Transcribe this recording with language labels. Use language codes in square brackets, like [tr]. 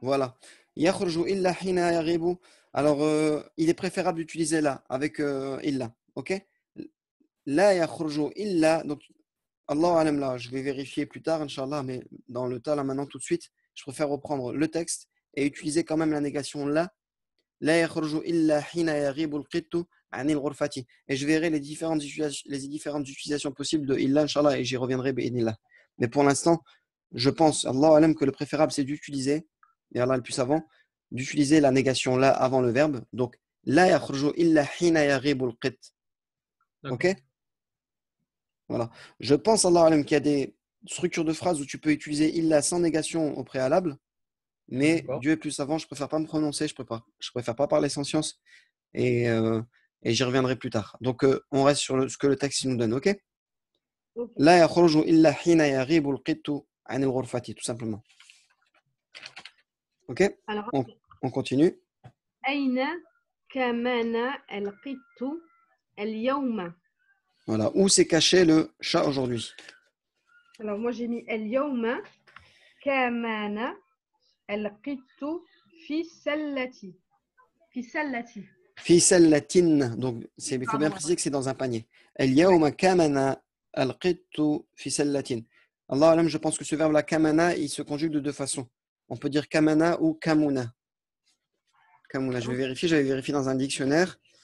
[ar] voilà. يخرج إلا حين يغيب. [fr] Alors il est préférable d'utiliser là avec إلا, OK? [ar] لا يخرج إلا [fr] donc Allahu alam là, je vais vérifier plus tard inchallah mais dans le tas là maintenant tout de suite, je préfère reprendre le texte et utiliser quand même la négation là. [ar] لا يخرج إلا حين يغيب القط عن الغرفة. [fr] Et je verrai les différentes utilisations possibles de illa inchallah et j'y reviendrai bi'idhnillah. Mais pour l'instant, je pense Allahu alam que le préférable c'est d'utiliser et Allah le plus savant d'utiliser la négation là avant le verbe. [ar] Donc لا يخرج إلا حين يغيب القط. [fr] OK? Voilà. Je pense Allahu alam qu'il y a des structures de phrases où tu peux utiliser illa sans négation au préalable. Mais Dieu est plus savant, je préfère pas me prononcer, je préfère pas parler sans science et j'y reviendrai plus tard. Donc on reste sur ce que le texte nous donne, ok? [ar] لا يخرج إلا حين يغيب القط عن الغرفة, [fr] tout simplement. Ok? Alors, On continue. [ar] أين كمن القط اليوم? [fr] Voilà. Où s'est caché le chat aujourd'hui? Alors moi j'ai mis [ar] اليوم كمن القط في سلتي. في سلتي. في سلة. [fr] Donc il faut bien préciser que c'est dans un panier. [ar] اليوم كمن القط في سلة. [fr] Allah alam, je pense que ce verbe là kamana, il se conjugue de deux façons. On peut dire kamana ou kamuna. Kamuna, je vais vérifier, j'avais vérifié dans un dictionnaire.